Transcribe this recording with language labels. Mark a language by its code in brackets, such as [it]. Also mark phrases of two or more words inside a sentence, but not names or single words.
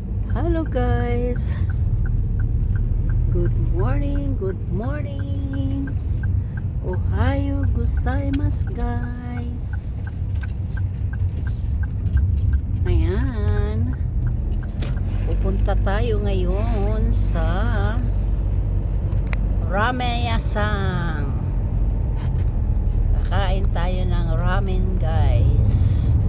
[en] Hello guys. Good morning, good morning. [ja] おはようございます guys. [tl] Ayan. Pupunta tayo ngayon sa Rameyasang. Kakain tayo ng ramen guys.